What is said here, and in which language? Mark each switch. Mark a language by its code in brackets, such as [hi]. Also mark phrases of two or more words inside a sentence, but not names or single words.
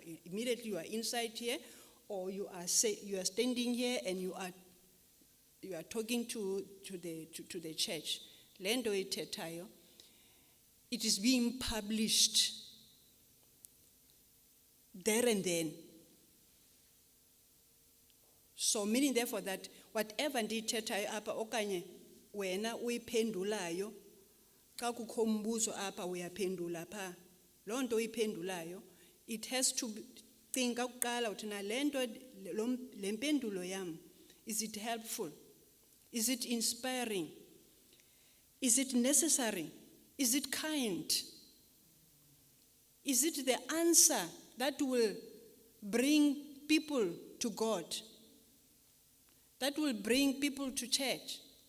[en] Immediately you are inside here, or you are standing here and you are talking to the church. [xh] Lendo itetayo. [en] It is being published there and then. So meaning therefore that whatever [xh] ndiyithethayo apha okanye wena uyiphendulayo, xa kukho umbuzo apha uyaphendula pha. Loo nto uyiphendulayo, [en] it has to be, [xh] cinga kuqala uthi na le nto le mpendulo yam, [en] is it helpful? Is it inspiring? Is it necessary? Is it kind? Is it the answer that will bring people to God? That will bring people to church?